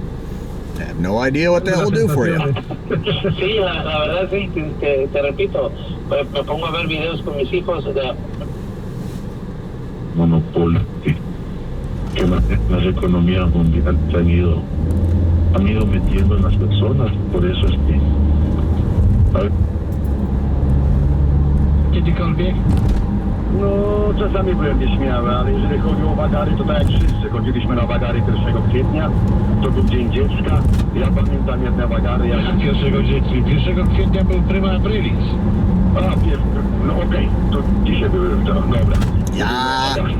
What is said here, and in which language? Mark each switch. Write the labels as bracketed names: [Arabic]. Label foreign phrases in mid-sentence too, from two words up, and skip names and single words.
[English] I have no idea what that will do for you. [Spanish] Sí, la verdad sí, te repito, me pongo a ver videos con mis hijos de monopolio que las economías mundiales han ido metiendo en las personas, por eso es que [Polish] No, czasami byłem nieśmiały, ale jeżeli chodzi o wagary, to tak jak wszyscy chodziliśmy na wagary 1 kwietnia, to był Dzień Dziecka. Ja pamiętam jedne wagary. 1 kwietnia był Prima Aprilis. No okej, to dzisiaj były, dobra. Ja.